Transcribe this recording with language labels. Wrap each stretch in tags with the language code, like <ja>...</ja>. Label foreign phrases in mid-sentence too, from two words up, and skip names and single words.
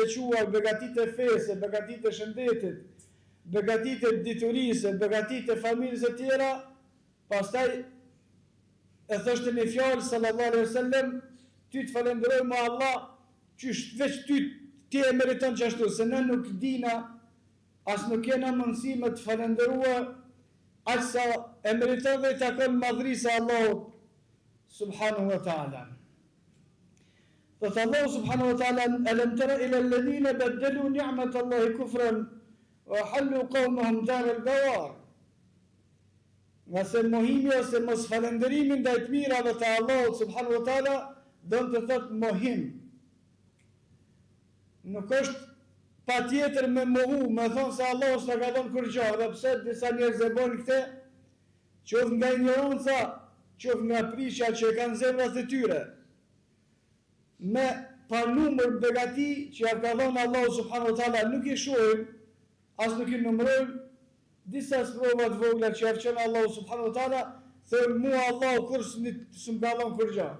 <sq>veçuar begatit e fesë, begatit e shëndetit, begatit e diturisë, begatit e familjes e tjera, pastaj e thoshte në fjalë</sq> <ar>صلى الله عليه وسلم:</ar> <sq>"Ty të falenderojmë Allah, qysh veç ti e meriton çashtu, se ne nuk dina, as nuk kena mundësi me të falenderuar aq sa e meriton dhe i takon madhrisë Allahut</sq> <ar>سبحانه وتعالى." Dhe Allahu سبحانه وتعالى ألم تر إلى الذين بدلوا نعمة الله كفرا وأحلوا قومهم دار البوار."</ar> <sq>Nga se mohimi ose mos falënderimi ndaj të mirave të Allahut</sq> <ar>سبحانه وتعالى</ar> <sq>do të thotë mohim. nuk është pa tjetër me mohu, me thonë se Allah s'na ka thonë kur gjë, dhe pse disa njerëz e bojnë këte, qoftë nga ignoranca, qoftë nga prishja që e kanë zemrat e tyre, me pa numër begati që ja ka thonë Allah</sq> <ar>سبحانه وتعالى,</ar> <sq>nuk i shohim, as nuk i numërojmë, disa sprovat vogla që ja qenë Allah</sq> <ar>سبحانه وتعالى,</ar> <sq>thënë mua Allah kur s'm ka thonë kur gjë.</sq>